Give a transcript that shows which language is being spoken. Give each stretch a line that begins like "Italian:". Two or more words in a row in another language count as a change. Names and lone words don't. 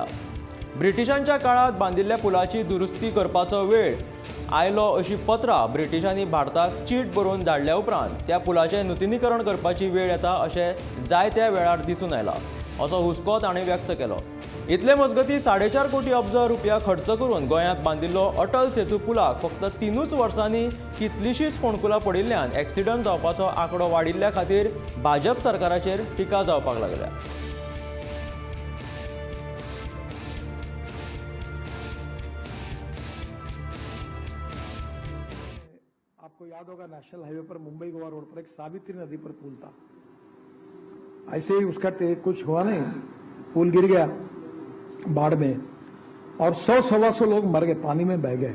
Konkani: ब्रिटिशांच्या काळात बांदिल्ल्या पुलाची दुरुस्ती करपाचो वेळ आयलो अशी पत्रां ब्रिटिशांनी भारताक चीट बरोवन धाडल्या उपरांत त्या पुलाचें नुतनीकरण करपाची वेळ येता अशें जायत्या वेळार दिसून आयलां असो हुस्को ताणें व्यक्त केलो। इतले मजगतीं 4.5 कोटी अब्ज रुपया खर्च करून गोंयांत बांदिल्लो अटल सेतू पुलाक फक्त 3 वर्सांनी कितलींशींच फोंडकुलां पडिल्ल्यान एक्सिडंट जावपाचो आंकडो वाडिल्ल्या खातीर भाजप सरकाराचेर टिका जावपाक लागल्या।
Hindi: आपको याद होगा नेशनल हाईवे पर मुंबई गोवा रोड पर एक सावित्री नदी पर पुल था। ऐसे ही उसका कुछ हुआ नहीं, पुल गिर गया बाढ़ में और 100-125 लोग मर गए, पानी में बह गए।